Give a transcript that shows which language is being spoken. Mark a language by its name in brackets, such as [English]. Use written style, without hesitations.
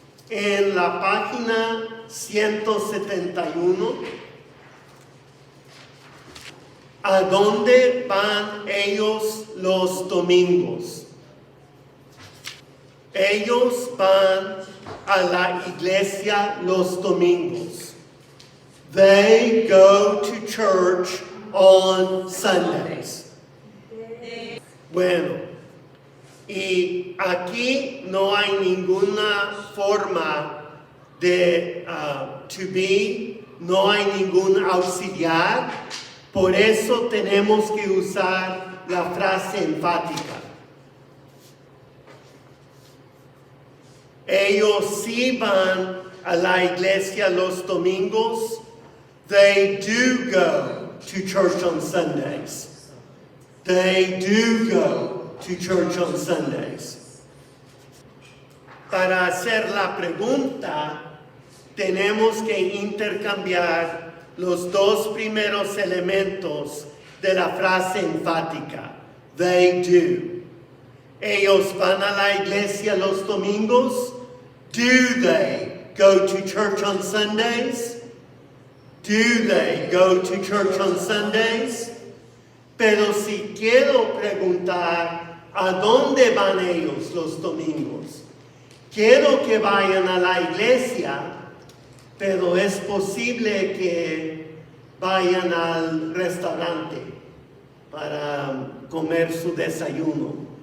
[Spanish] En la página 171, ¿a dónde van ellos los domingos? Ellos van a la iglesia los domingos. [English] They go to church on Sundays. [Spanish] Bueno, y aquí no hay ninguna forma de to be, no hay ningún auxiliar, por eso tenemos que usar la frase enfática. Ellos sí van a la iglesia los domingos. [English] They do go to church on Sundays. They do go to church on Sundays. [Spanish] Para hacer la pregunta, tenemos que intercambiar los dos primeros elementos de la frase enfática. They do. Ellos van a la iglesia los domingos. [English] Do they go to church on Sundays? Do they go to church on Sundays? [Spanish] Pero si quiero preguntar, ¿a dónde van ellos los domingos? Quiero que vayan a la iglesia, pero es posible que vayan al restaurante para comer su desayuno.